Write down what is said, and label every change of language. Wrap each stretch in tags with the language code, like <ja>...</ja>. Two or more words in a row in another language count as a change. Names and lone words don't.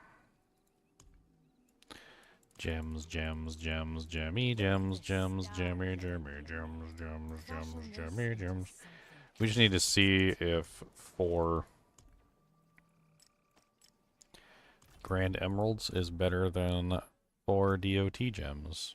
<en>Gems, gems, gems, gemmy gems, gems, gemmy, gemmy, gems, gems, gems, gemmy, gems. We just need to see if for Grand Emeralds is better than for DOT gems.</en>